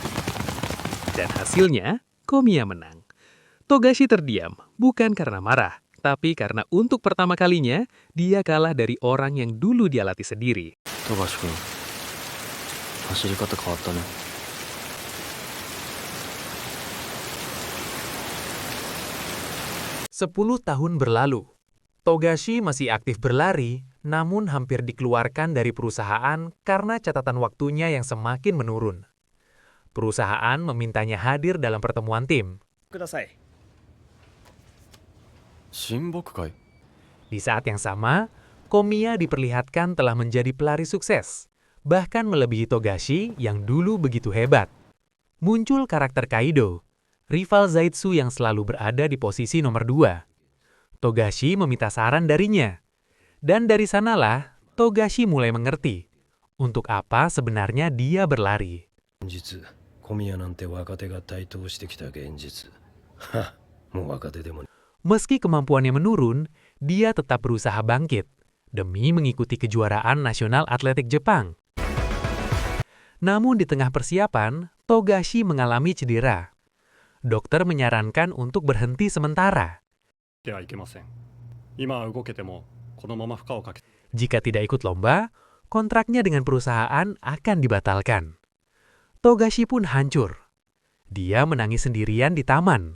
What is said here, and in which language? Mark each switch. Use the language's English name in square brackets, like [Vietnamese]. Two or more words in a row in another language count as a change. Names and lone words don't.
[Indonesian] Dan hasilnya, Komiya menang. Togashi terdiam, bukan karena marah, Tapi karena untuk pertama kalinya, dia kalah dari orang yang dulu dia latih sendiri. [Japanese] 富樫君走り方変わったね。 [Indonesian] 10 tahun berlalu. Togashi masih aktif berlari, namun hampir dikeluarkan dari perusahaan karena catatan waktunya yang semakin menurun. Perusahaan memintanya hadir dalam pertemuan tim. [Japanese] ください。親睦会？ [Indonesian] Di saat yang sama, Komiya diperlihatkan telah menjadi pelari sukses, bahkan melebihi Togashi yang dulu begitu hebat. Muncul karakter Kaido, rival Zaitsu yang selalu berada di posisi nomor 2. Togashi meminta saran darinya. Dan dari sanalah, Togashi mulai mengerti untuk apa sebenarnya dia berlari. [Japanese] 現実小宮なんて若手が台頭してきた現実はもう若手でも [Indonesian] Meski kemampuannya menurun, dia tetap berusaha bangkit demi mengikuti kejuaraan nasional atletik Jepang. Namun di tengah persiapan, Togashi mengalami cedera. Dokter menyarankan untuk berhenti sementara. [Japanese] ではいけません。今は動けてもこのまま負荷をかけ [Indonesian] Jika tidak ikut lomba, kontraknya dengan perusahaan akan dibatalkan. Togashi pun hancur. Dia menangis sendirian di taman.